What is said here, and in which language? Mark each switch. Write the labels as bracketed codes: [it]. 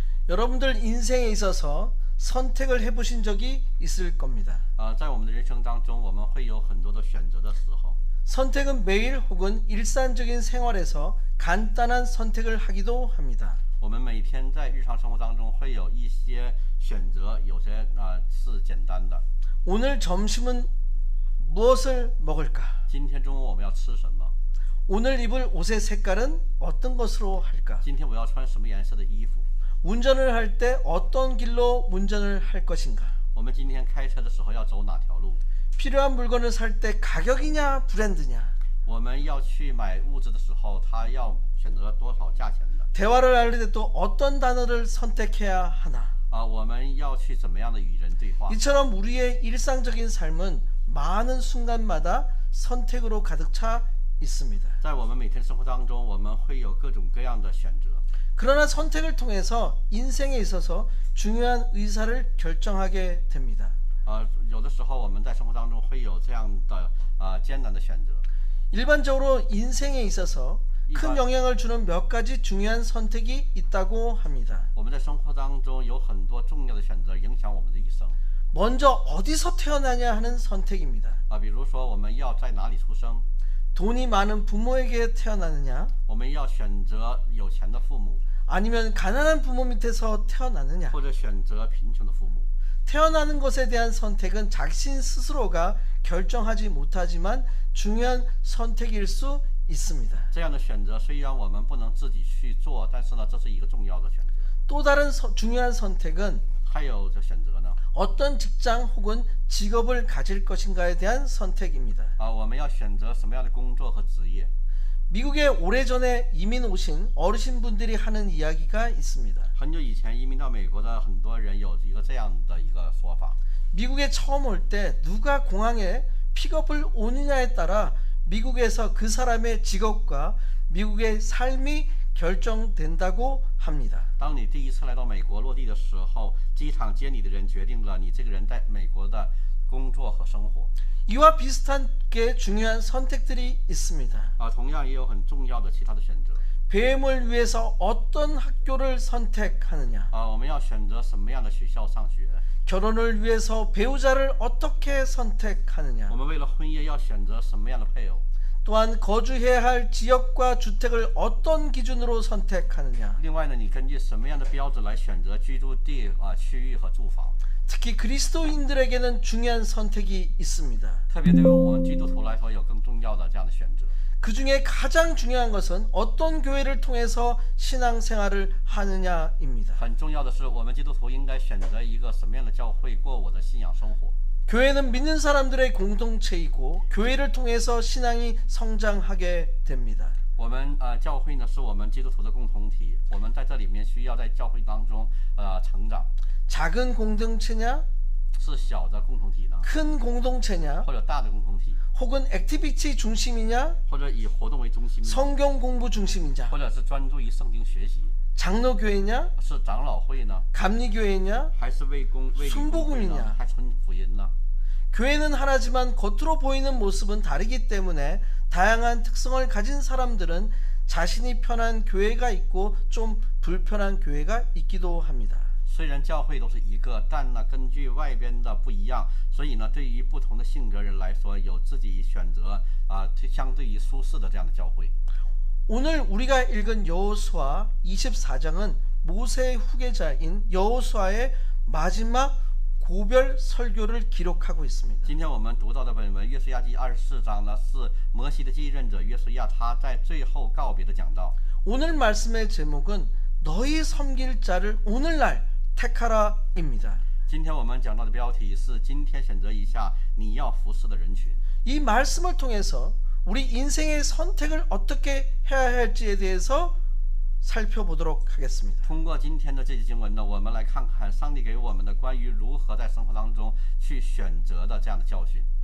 [ko] 여러분들 인생에 있어서 선택을 해보신 적이 있을 겁니다. [zh] 在我们的人生当中，我们会有很多的选择的时候。 [ko] 선택은 매일 혹은 일상적인 생활에서 간단한 선택을 하기도 합니다. [zh] 我们每天在日常生活当中会有一些选择，有些是简单的。 [ko] 오늘 점심은 무엇을 먹을까? [zh] 今天中午我们要吃什么？ [ko] 오늘 입을 옷의 색깔은 어떤 것으로 할까? [zh] 今天我要穿什么颜色的衣服？ [ko] 운전을 할 때 어떤 길로 운전을 할 것인가? [zh] 我们今天开车的时候要走哪条路？ [ko] 필요한 물건을 살 때 가격이냐 브랜드냐? [zh] 我们要去买物质的时候，他要选择多少价钱的？ [ko] 대화를 할 때 또 어떤 단어를 선택해야 하나? [zh] 我们要去怎么样的与人对话？ [ko] 이처럼 우리의 일상적인 삶은 많은 순간마다 선택으로 가득 차 있습니다. [zh] 在我们每天生活当中，我们会有各种各样的选择。 [ko] 그러나 선택을 통해서 인생에 있어서 중요한 의사를 결정하게 됩니다. [zh] 有的时候我们在生活当中会有这样的艰难的选择。 [ko] 일반적으로 인생에 있어서 큰 영향을 주는 몇 가지 중요한 선택이 있다고 합니다. [zh] 我们在生活当中有很多重要的选择影响我们的一生。 [ko] 먼저 어디서 태어나냐 하는 선택입니다. [zh] 比如说我们要在哪里出生， [ko] 돈이 많은 부모에게 태어나느냐 [zh] 我们要选择有钱的父母， [ko] 아니면 가난한 부모 밑에서 태어나느냐. [zh] 或者选择贫穷的父母。 [ko] 태어나는 것에 대한 선택은 자신 스스로가 결정하지 못하지만 중요한 선택일 수 있습니다. [zh] 这样的选择虽然我们不能自己去做，但是呢，这是一个重要的选择。 [ko] 또 다른 중요한 선택은 [zh] 还有的选择呢？ [ko] 어떤 직장 혹은 직업을 가질 것인가에 대한 선택입니다. [zh] 我们要选择什么样的工作和职业？ [ko] 미국에 오래전에 이민 오신 어르신분들이 하는 이야기가 있습니다. [zh] 很久以前移民到美国的很多人有一个这样的一个说法。 [ko] 미국에 처음 올 때 누가 공항에 픽업을 오느냐에 따라 미국에서 그 사람의 직업과 미국의 삶이 결정된다고 합니다. [zh] 当你第一次来到美国落地的时候，机场接你的人决定了你这个人在美国的工作和生活。 [ko] 이와 비슷한 게 중요한 선택들이 있습니다. [zh] 同样也有很重要的其他的选择。 [ko] 배움을 위해서 어떤 학교를 선택하느냐. [zh] 我们要选择什么样的学校上学？ [ko] 결혼을 위해서 배우자를 어떻게 선택하느냐. [zh] 我们为了婚姻要选择什么样的配偶？ [ko] 또한 거주해야 할 지역과 주택을 어떤 기준으로 선택하느냐. [zh] 另外呢，你根据什么样的标准来选择居住地区域和住房？ [ko] 특히 그리스도인들에게는 중요한 선택이 있습니다. [zh] 特别对于我们基督徒来说，有更重要的这样的选择。 [ko] 그 중에 가장 중요한 것은 어떤 교회를 통해서 신앙생활을 하느냐입니다. [zh] 很重要的是，我们基督徒应该选择一个什么样的教会过我的信仰生活。 [ko] 교회는 믿는 사람들의 공동체이고 교회를 통해서 신앙이 성장하게 됩니다. [zh] 我们教会呢是我们基督徒的共同体，我们在这里面需要在教会当中成长。 [ko] 작은 공동체냐, [zh] 是小的共同体呢， [ko] 큰 공동체냐, [zh] 或者大的共同体， [ko] 혹은 액티비티 중심이냐, [zh] 或者以活动为中心， [ko] 성경 공부 중심이냐, [zh] 或者是专注于圣经学习， [ko] 장로교회냐, [zh] 是长老会呢， [ko] 감리교회냐, [zh] 还是为公会呢，还传福音呢？ [ko] 교회는 하나지만 겉으로 보이는 모습은 다르기 때문에 다양한 특성을 가진 사람들은 자신이 편한 교회가 있고 좀 불편한 교회가 있기도 합니다. [zh] 虽然教会都是一个，但呢，根据外边的不一样，所以呢，对于不同的性格人来说，有自己选择相对于舒适的这样的教会。 [ko] 오늘 우리가 읽은 여호수아 24장은 모세의 후계자인 여호수아의 마지막 고별 설교를 기록하고 있습니다. [zh] 今天我们读到的本文《约书亚记》24章呢，是摩西的继任者约书亚他在最后告别的讲道。 [ko] 오늘 말씀의 제목은 너희 섬길 자를 오늘날 택하라입니다. [zh] 今天我们讲到的标题是今天选择一下你要服侍的人群。 [ko] 이 말씀을 통해서 우리 인생의 선택을 어떻게 해야 할지에 대해서 살펴보도록 하겠습니다. [zh] 通过今天的这节经文呢，我们来看看上帝给我们的关于如何在生活当中去选择的这样的教训。